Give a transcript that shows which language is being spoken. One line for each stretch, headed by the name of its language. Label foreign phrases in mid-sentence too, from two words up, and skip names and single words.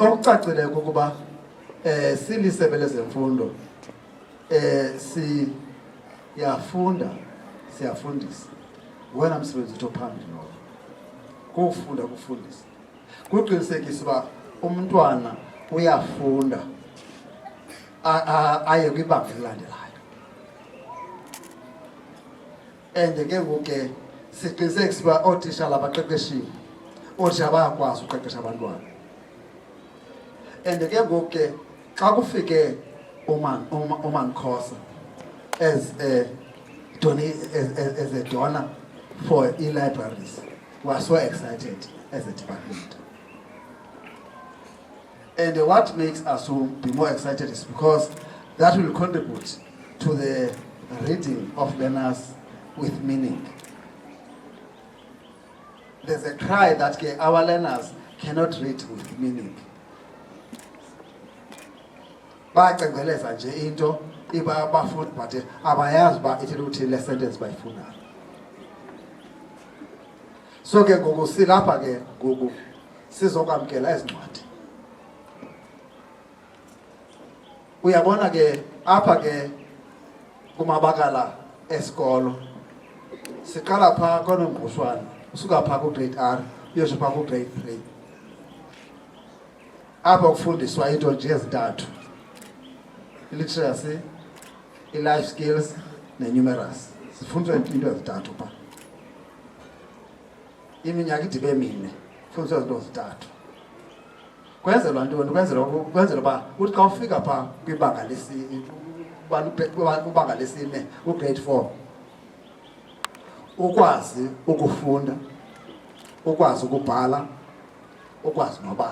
Xhosa: Okucacileyo kukuba silisebe lezemfundo siyafunda siyafundisa wena msebenzi wethu ophambili lowo kufunda kufundisa kuqinisekisa uba umntwana uyafunda aye kwibanga elilandelayo. And ke ngoku siqinisekisa uba ootitshala abaqeqeshiwe ootitshala bayakwazi uqeqesha abantwana.
English: And
Xhosa: ke ngoku xa kufike uMankhosa
English: as a donor for e-libraries, we are so excited as a department. And what makes us to be more excited is because that will contribute to the reading of learners with meaning. There's a cry that our learners cannot read with meaning.
Xhosa: Bayacengeleza nje into iba abafundi but abayazi ba ithi ukuthi le sentence bayifuna. So ke ngoku silapha ke ngoku sizokwamkela ezincwadi. Uyabona ke apha ke kumabakala esikolo siqala pha konombushwana usuka pha ku grade R uyosho pha ku grade 3 apha kufundiswa into nje ezintathu:
English: literacy, life skills numerous.
Xhosa: Sifundiswa into ezintathu pha iminyaka idibe mine fundiswa izinto ezintathu. Kwenzelwa ntoni? Kwenzelwa uba uthi xa ufika pha kwibanga ubanga lesine grade 4 ukwazi ukufunda, ukwazi ukubhala, ukwazi nobala.